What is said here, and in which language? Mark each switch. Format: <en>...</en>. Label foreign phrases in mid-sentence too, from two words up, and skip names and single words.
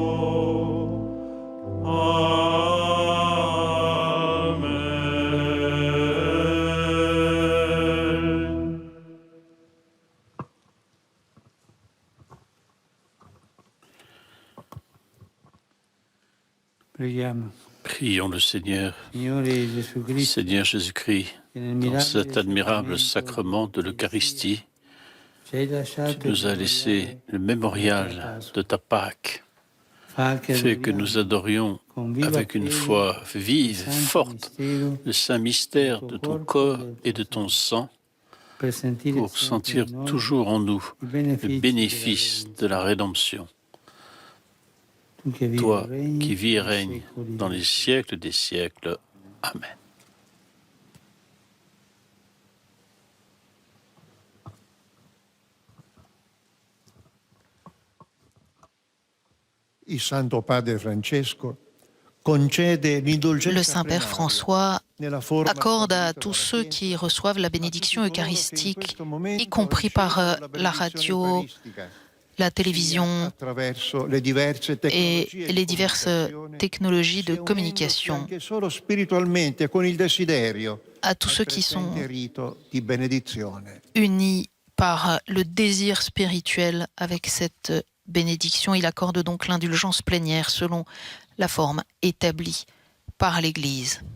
<it>Amen. Preghiamo.</it> <fr>Prions le Seigneur.</fr> <it>Signore Gesù Cristo,</it> <fr>Seigneur Jésus-Christ,</fr> <it>che nel</it> <fr>dans</fr> <it>mirabile</it> <fr>cet admirable</fr> <it>sacramento</it> <fr>sacrement de l'Eucharistie,</fr> <it>ci hai lasciato</it> <fr>tu nous as laissé le mémorial de ta Pâque,</fr> <it>fa che</it> <fr>fait que</fr> <it>adoriamo</it> <fr>nous adorions</fr> <it>con viva</it> <fr>avec une</fr> <it>fede</it> <fr>foi vive,</fr> <it>il santo</it> <fr>forte,</fr> <it>mistero</it> <fr>le saint mystère de ton corps et de ton sang,</fr> <it>per sentire</it> <fr>pour</fr> <it>sempre</it> <fr>sentir</fr> <it>in noi</it> <fr>toujours en nous</fr> <it>i</it> <fr>le bénéfice de la rédemption.</fr> <it>Tu che vivi</it> <fr>Toi</fr> <it>e regni</it> <fr>qui vis et</fr> <it>nei</it> <fr>règnes</fr> <it>secoli</it> <fr>dans</fr> <it>dei</it> <fr>les siècles des siècles. Amen.</fr> <it>Il Santo Padre Francesco concede l'indulgenza</it> <fr>Le Saint-Père</fr> <it>plenaria</it> <fr>François</fr> <it>nella forma</it> <fr>accorde à</fr> <it>stabilita</it> <fr>tous</fr> <it>dalla</it> <fr>ceux</fr> <it>Chiesa</it> <fr>qui reçoivent la</fr> <it>a tutti</it> <fr>bénédiction</fr> <it>coloro che in</it> <fr>eucharistique,</fr> <it>questo momento</it> <fr>y compris par</fr> <it>ricevono la benedizione</it> <fr>radio,</fr> <it>eucaristica,</it> <fr>la</fr> <it>sia</it> <fr>télévision</fr> <it>attraverso le diverse</it> <fr>et</fr> <it>tecnologie di</it> <fr>les diverses</fr> <it>comunicazione,</it> <fr>technologies de</fr> <it>sia unendosi</it> <fr>communication,</fr> <it>anche solo spiritualmente con il desiderio</it> <fr>à tous</fr> <it>al</it> <fr>ceux qui</fr> <it>presente</it> <fr>sont</fr> <it>rito di benedizione.</it> <fr>unis par le désir spirituel avec cette bénédiction. Il accorde donc l'indulgence plénière selon la forme établie par l'Église.</fr>